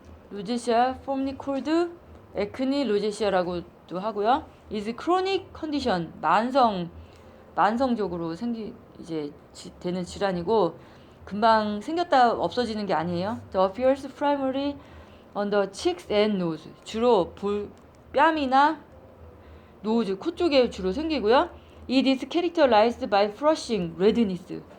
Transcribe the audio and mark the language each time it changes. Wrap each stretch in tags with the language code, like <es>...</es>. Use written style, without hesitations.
<ko>로제시아</ko> <en>formerly called acne</en> <ko>로제시아라고도 하고요.</ko> <en>is chronic condition.</en> <ko>만성적으로 되는 질환이고 금방 생겼다 없어지는 게 아니에요.</ko> <en>The appears primarily on the cheeks and nose.</en> <ko>주로 뺨이나 노즈, 코 쪽에 주로 생기고요.</ko> <en>It is characterized by flushing redness.</en>